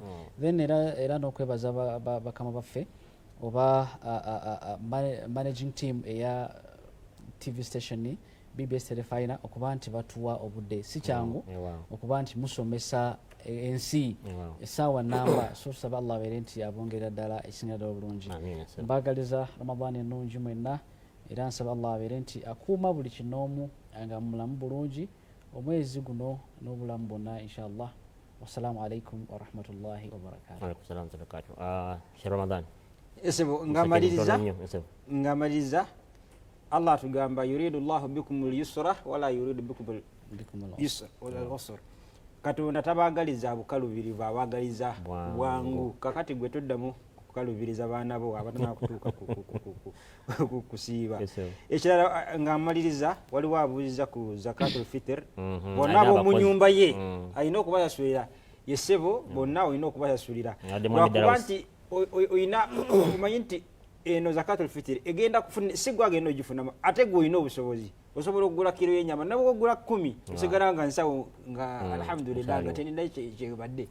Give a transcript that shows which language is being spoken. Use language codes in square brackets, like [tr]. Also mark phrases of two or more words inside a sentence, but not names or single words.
[lg] Then era n'okwebaza bakama baffe oba [en] managing team [lg] eya [en] TV station [lg] BBS Telefina okuba nti batuwa obudde si kyangu okuba nti musomesa ensi essaawa namba. So tusaba Allah abeere nti abongerera ddala ekisingira ddala obulungi. Mbagaliza Ramadhan ennungi mwenna era nsaba Allah abeere nti akuuma buli kinoomu nga mulamu bulungi omwezi guno n'obulamu bwonna inshallah. [ar] والسلام عليكم ورحمة الله وبركاته. [lg] Ramadan esebo ngamaliriza Allah atugamba [ar] يريد الله بكم اليسرى ولا يريد بكم اليسرى ولا العسرى. [lg] Katonda tabagaliza bukalubirivu, abagaliza bwangu. Kakati gwe toddamu kukalubiriza baana bo abatana kutuuka kusiiba. Ekirala ngamaliriza waliwo abuuliza ku [ar] زكاة الفطر. [lg] Bonna abo mu nyumba ye alina okubasasulira yesebo, bonna olina okubasasulira lwakuba nti oyina omanyi nti eno [ar] زكاة الفطر [lg] egenda kufuna sigwa agenda ogifunamu ate gwe olina obusobozi osobola okugula kiro y'ennyama nabwo ogula 10 osigala nga nsawo nga alhamdulillah nga tenina kyebadde.